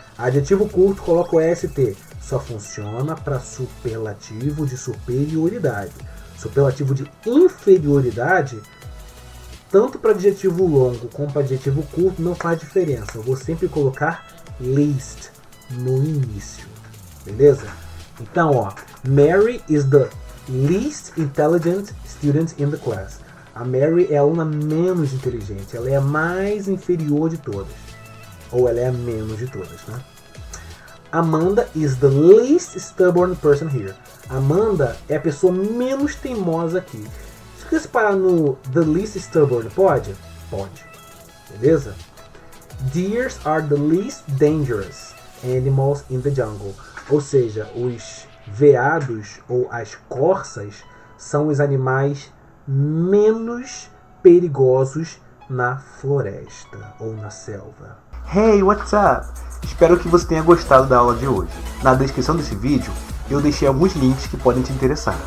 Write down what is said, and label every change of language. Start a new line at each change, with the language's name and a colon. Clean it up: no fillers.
Portuguese: Adjetivo curto, coloco ST. Só funciona para superlativo de superioridade. Superlativo de inferioridade, tanto para adjetivo longo como para adjetivo curto, não faz diferença. Eu vou sempre colocar least no início. Beleza? Então, ó,
English: Mary is the least intelligent student in the class.
Portuguese: A Mary é a aluna menos inteligente. Ela é a mais inferior de todas. Ou ela é a menos de todas, né?
English: Amanda is the least stubborn person here.
Portuguese: Amanda é a pessoa menos teimosa aqui. Se você parar no
English: the least stubborn,
Portuguese: pode? Pode. Beleza?
English: Deers are the least dangerous animals in the jungle.
Portuguese: Ou seja, os veados ou as corças são os animais menos perigosos na floresta ou na selva.
English: Hey, what's up?
Portuguese: Espero que você tenha gostado da aula de hoje. Na descrição desse vídeo, eu deixei alguns links que podem te interessar.